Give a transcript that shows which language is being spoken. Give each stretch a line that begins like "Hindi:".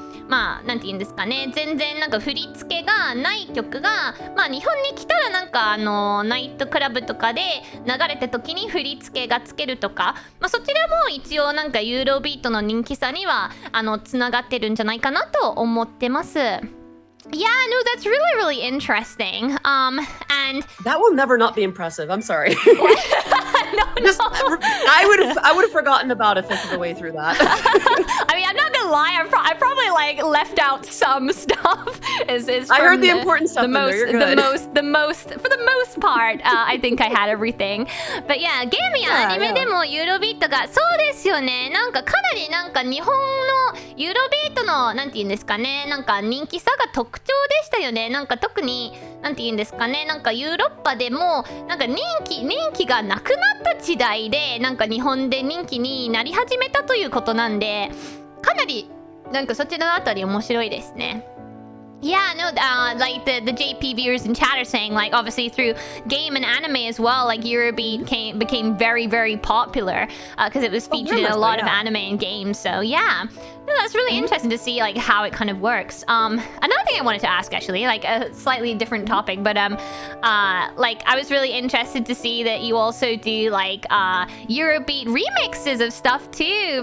Japanese: なんて言うんですかね、全然なんか振り付けがない曲が、日本に来たらなんかナイトクラブとかで流れた時に振り付けがつけるとか、そちらも一応なんかユーロビートの人気さにはつながってるんじゃないかなと思ってます。
English: Yeah, no, that's really, really interesting. And that will never not be impressive. I'm sorry. no. I would have forgotten about a fifth of the way through that. I mean, I'm not gonna lie. I probably like left out some stuff. I heard the important stuff. The most for the most part. I think I had everything. But yeah,
Japanese: ゲームやアニメでもユーロビートがそうですよね。なんかかなりなんか日本のユーロビートのなんて言うんですかね、なんか人気さが特徴でしたよね。なんか特になんて言うんですかね、なんかヨーロッパでもなんか人気がなくなった時代でなんか日本で人気になり始めたということなんで、かなりなんかそちらのあたり面白いですね。
English: Yeah, no, like the JP viewers in chat are saying, like obviously through game and anime as well, like Eurobeat became very, very popular because it was featured in a lot of anime and games. So yeah, no, that's really interesting to see like how it kind of works. Another thing I wanted to ask actually, like a slightly different topic, but like I was really interested to see that you also do like Eurobeat remixes of stuff too.